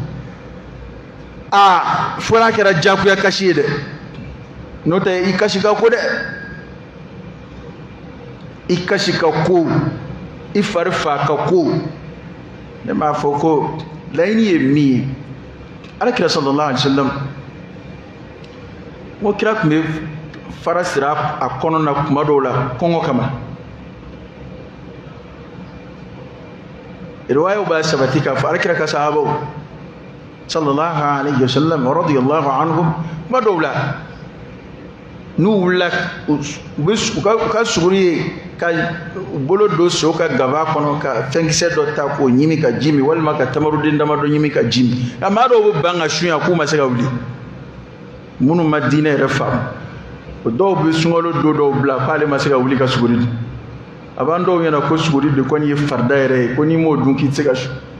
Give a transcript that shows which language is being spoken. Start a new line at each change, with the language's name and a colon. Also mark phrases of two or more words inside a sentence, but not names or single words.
Bambara: fo n'a kɛra jagoya kasi ye dɛ n'o tɛ i kasi ka ko dɛ i kasi ka ko i fari fa ka ko ne m'a fɔ ko laɲini ye min ye alakira
Arabic: صلى الله عليه وسلم
Bambara: ko kira tun bɛ fara sira a kɔnɔ na kuma dɔw la kɔngɔ kama riwayaw b'a sabati k'a fɔ alakira ka sahabaw
Arabic: صلى الله عليه وسلم رضي الله عنهم
Bambara: kuma dɔw la n'u wulila u ka suguri ye ka bolo don so ka gaba kɔnɔ ka fɛnkisɛ dɔ ta k'o ɲimi ka ji min walima ka tamaruden damadɔ ɲimi ka ji min nka maa dɔw bɛ ban ka sun yan k'u ma se ka wuli minnu ma diinɛ yɛrɛ faamu o dɔw bɛ sunkalo don dɔw bila k'ale ma se ka wuli ka suguri dun a b'an dɔw ɲɛna ko suguri de kɔni ye farida yɛrɛ ye ko n'i m'o dun k'i tɛ se ka sun